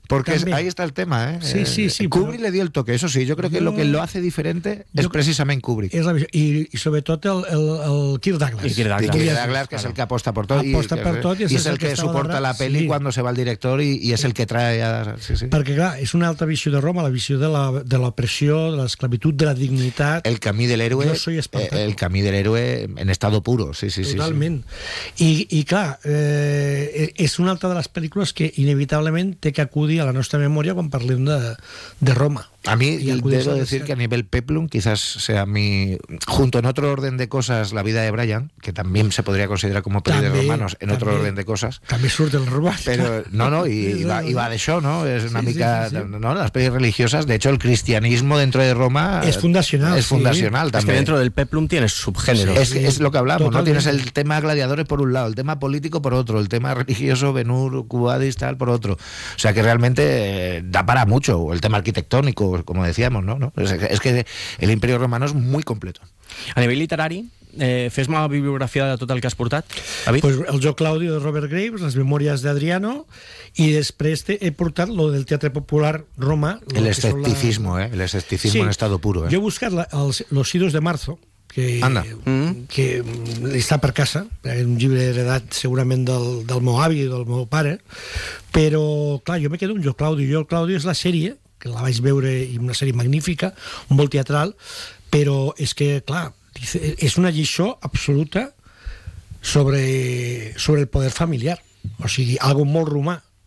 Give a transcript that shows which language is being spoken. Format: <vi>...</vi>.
<es>Porque ahí está el tema, ¿eh? Sí. Kubrick le dio el toque, eso sí. Yo creo que lo que lo hace diferente es precisamente Kubrick. Y sobre todo el Kirk Douglas. Kirk Douglas, que es el que aposta por todo. Aposta por todo y es el que soporta la peli cuando se va al director y es el que trae a...</es> <ca>Perquè, clar, és una altra visió de Roma, la visió de l'opressió, de l'esclavitud, de la dignitat. El camí del héroe.</ca> <es>Jo soy Espartaco. El camí del héroe en estado puro,</es> <ca>totalment. I, clar, és una altra de les pel·lícules que inevitablement té que acudir a la nostra memòria quan parlem de Roma.</ca> <es>A mí, debo decir que a nivel peplum, quizás sea mi, junto en otro orden de cosas, La vida de Brian, que también se podría considerar como peli de romanos, otro orden de cosas. También surte el romano. Pero, y va de show, ¿no? Es una ¿no? Las pelis religiosas, de hecho, el cristianismo dentro de Roma... Es fundacional. Es fundacional también. Es que dentro del peplum tienes subgéneros. Es lo que hablamos, totalmente, ¿no? Tienes el tema gladiadores por un lado, el tema político por otro, el tema religioso, Ben-Hur, Cubadis, tal, por otro. O sea, que realmente da para mucho, el tema arquitectónico, como decíamos, ¿no? Es que el Imperio Romano es muy completo.</es> <ca>A nivell literari, fes-me la bibliografia de tot el que has portat, David. Pues el Jo Claudio de Robert Graves, les memòries d'Adriano, i després he portat lo del Teatre Popular Roma.</ca> <es>El escepticisme en estado puro.</es> <ca>Jo he buscat Los Idos de Marzo, que està per casa, un llibre heredat segurament del meu avi i del meu pare, però, clar, jo me quedo amb Jo Claudio. Jo Claudio és la sèrie que la vaig veure, i una sèrie magnífica, molt teatral, però és que, clar, és una lliçó absoluta sobre el poder familiar, o sigui, algo molt romà.</ca>